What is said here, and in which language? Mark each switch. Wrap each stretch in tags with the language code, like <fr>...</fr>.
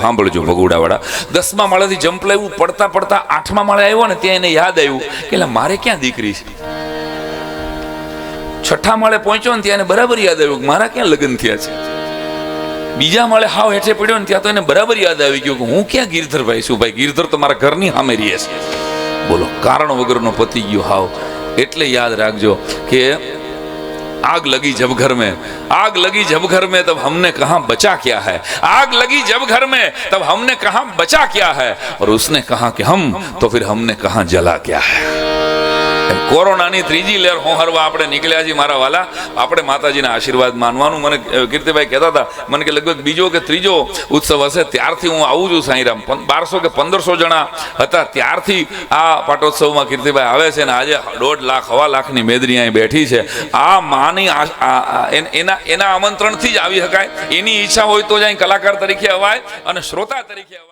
<gu>સાંભળજો ભગુડાવાળા, 10મા માળેથી જમ્પ લાવ્યું. પડતા પડતા 8મા માળે આવ્યો ને ત્યાં એને યાદ આવ્યું કે મારે ક્યાં દીકરી છે. 6ઠા માળે પહોંચ્યો ને ત્યાં એને બરાબર યાદ આવ્યું કે મારા ક્યાં લગ્ન થયા છે. બીજા માળે હાવ હેઠે પડ્યો ને ત્યાં તો એને બરાબર યાદ આવી ગયું કે હું ક્યાં ગિરધર ભાઈ છું. ભાઈ, ગિરધર તો મારા ઘરની સામે રહે છે. બોલો, કારણ વગરનો પતી ગયો હાવ. એટલે યાદ રાખજો કે</gu> <hi>आग लगी जब घर में, आग लगी जब घर में तब हमने कहां बचा क्या है, आग लगी जब घर में तब हमने कहां बचा क्या है, और उसने कहा कि हम, तो फिर हमने कहां जला क्या है.</hi> <gu>કોરોનાની 3જી લહેર હોહરવા આપણે નીકળ્યા છીએ મારા વાલા. આપણે માતાજીના આશીર્વાદ માનવાનું. મને કીર્તિભાઈ કહેતા હતા, મને કે લગભગ બીજો કે ત્રીજો ઉત્સવ હશે ત્યારથી હું આવું છું સાંઈરામ. 1200 કે 1500 જણા હતા ત્યારથી આ પાટોત્સવમાં કીર્તિભાઈ આવે છે. અને આજે 1.5 લાખ 1.25 લાખની મેદરી અહીં બેઠી છે. આ માની એના આમંત્રણથી જ આવી શકાય. એની ઈચ્છા હોય તો જ અહીં કલાકાર તરીકે અવાય અને શ્રોતા તરીકે અવાય.</gu>